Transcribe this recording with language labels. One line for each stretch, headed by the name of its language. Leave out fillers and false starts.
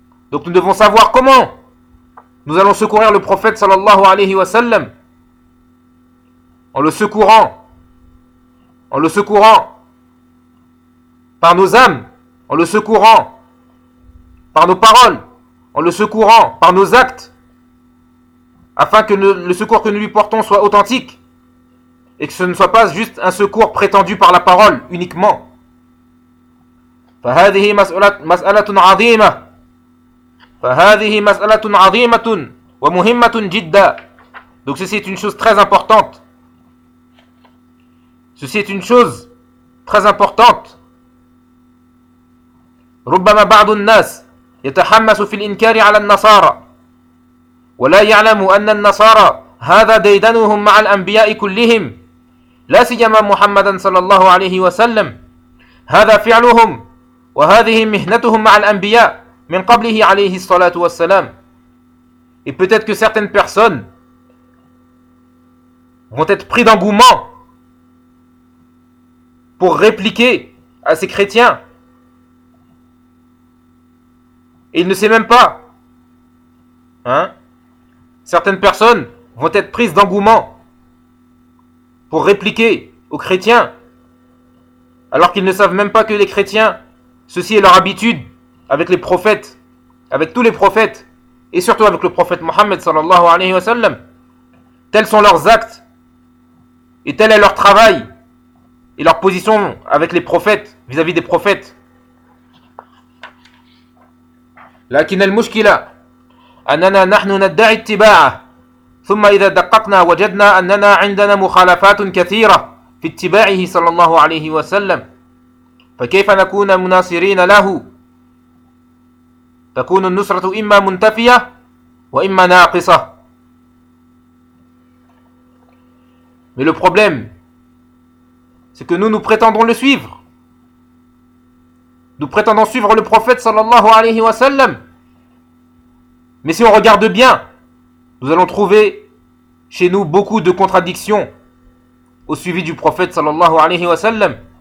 French: Donc nous devons savoir comment nous allons secourir le prophète sallallahu alayhi wa sallam, en le secourant par nos âmes, en le secourant par nos paroles, en le secourant par nos actes, afin que le secours que nous lui portons soit authentique et que ce ne soit pas juste un secours prétendu par la parole uniquement.
Arabic: فهذه مسألة عظيمة فهذه مسألة عظيمة ومهمة جدا.
French: Donc ceci est une chose très importante. Ceci est une chose très importante.
Arabic: ربما بعض الناس يتحمس في الإنكار على النصارى ولا يعلم أن النصارى هذا ديدنهم مع الأنبياء كلهم لا سيما محمدا صلى الله عليه وسلم. هذا فعلهم وهذه مهنتهم مع الأنبياء من قبله عليه الصلاة والسلام.
French: Et peut-être que certaines personnes vont être pris d'engouement pour répliquer à ces chrétiens. Et il ne sait même pas. Hein? Certaines personnes vont être prises d'engouement pour répliquer aux chrétiens, alors qu'ils ne savent même pas que les chrétiens, ceci est leur habitude avec les prophètes, avec tous les prophètes, et surtout avec le prophète Mohammed sallallahu alayhi wa sallam. Tels sont leurs actes, et tel est leur travail, et leur position avec les prophètes, vis-à-vis des prophètes.
Arabic: لكن المشكلة أننا نحن ندعي اتباعه ثم إذا دققنا وجدنا أننا عندنا مخالفات كثيرة في اتباعه صلى الله عليه وسلم فكيف نكون مناصرين له؟ تكون النصرة إما منتفية وإما ناقصة.
French: Mais le problème, c'est que nous prétendons le suivre. Nous prétendons suivre le prophète
Arabic: صلى الله عليه وسلم.
French: Mais si on regarde bien, nous allons trouver chez nous beaucoup de contradictions au suivi du prophète sallallahu alayhi wa sallam.